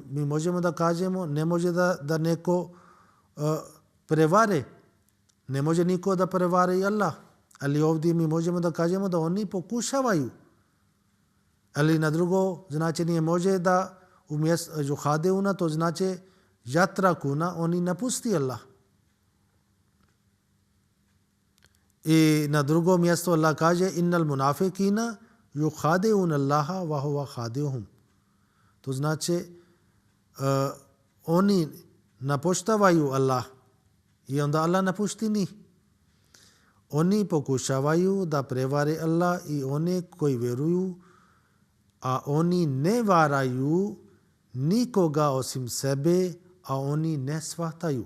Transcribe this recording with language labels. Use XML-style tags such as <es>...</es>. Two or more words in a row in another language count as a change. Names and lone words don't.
<bs>Mi možemo da kažemo, ne može da neko prevare, ne može niko da prevare i Allah, ali ovdje mi možemo da kažemo da oni pokušavaju. Ali na drugo značenje može da umjesto yuhadeuna, to znači jatrakuna, oni napusti Allah. I na drugo mjesto Allah kaže</bs> <ar>إن المنافقين يخادعون الله وهو خادعهم.</ar> <bs>To znači oni napuštavaju Allah i onda Allah napušti njih. Oni pokušavaju da prevare Allah i one koji vjeruju, a oni ne varaju nikoga osim sebe, a oni ne shvataju.</bs>